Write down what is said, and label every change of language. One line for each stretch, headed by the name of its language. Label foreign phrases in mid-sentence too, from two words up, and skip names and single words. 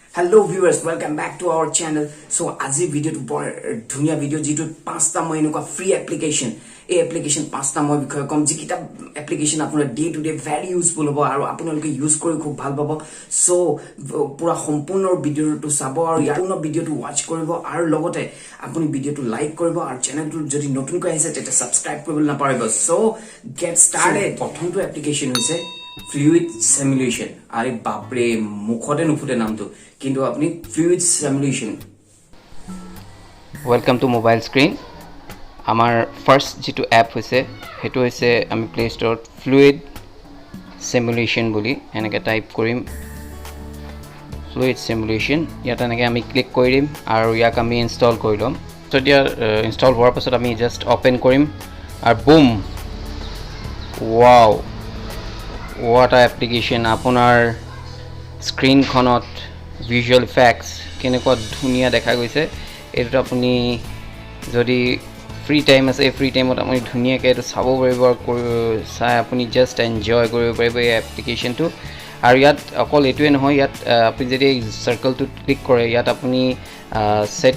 English: Hello viewers, welcome back to our channel.
Assamese: So আজি ভিডিওটো বৰ ধুনিয়া ভিডিও যেটো পাঁচটা মই এনেকুৱা
English: free application
Assamese: এই এপ্লিকেশন পাঁচটা মই বিষয় কম যে কিটা এপ্লিকেশন আপোনাৰ
English: day to day very useful
Assamese: হ'ব আৰু আপোনালোকে ইউজ কৰি খুব ভাল পাব সো পুৰা সম্পূৰ্ণ ভিডিওটো চাব আৰু ইয়াৰ ভিডিওটো ওয়াচ কৰিব আৰু লগতে আপুনি ভিডিওটো লাইক কৰিব আৰু চেনেলটো যদি নতুনকৈ আহিছে তেতে সাবস্ক্ৰাইব কৰিবলৈ নাপাহৰিব সো
English: get started
Assamese: প্ৰথমটো এপ্লিকেশন হৈছে
English: fluid simulation
Hindi: अरे बाप रे
Assamese: মুখতে নুফুটে নামটো কিন্তু আপনি
English: fluid simulation welcome to mobile screen
Assamese: আমার ফার্স্ট যেটো অ্যাপ হইছে হেতু হইছে আমি প্লে স্টোৰত
English: fluid simulation
Assamese: বুলি এনেকে টাইপ কৰিম
English: fluid simulation
Assamese: ইয়াত এনেকে আমি ক্লিক কৰিম আৰু ইয়াক আমি ইনষ্টল কৰি লম তো দিয়া ইনষ্টল হোৱাৰ পাছত আমি জাস্ট ওপেন কৰিম আৰু বুম ওয়াও
English: what a application
Assamese: আপোনাৰ স্ক্রিন খনত
English: visual effects
Assamese: কেনেকুৱা ধুনিয়া দেখা গৈছে এটা আপুনি যদি
English: free time
Assamese: আছে
English: free time
Assamese: আপুনি ধুনিয়াকৈ এটা চাব পাৰিব আৰু চাই আপুনি জাস্ট এনজয় কৰিব পাৰিব এই এপ্লিকেশনটো আৰু ইয়াত অকল এটোৱে নহয় ইয়াত আপুনি যদি সাৰ্কেলটো ক্লিক কৰে ইয়াত আপুনি সেট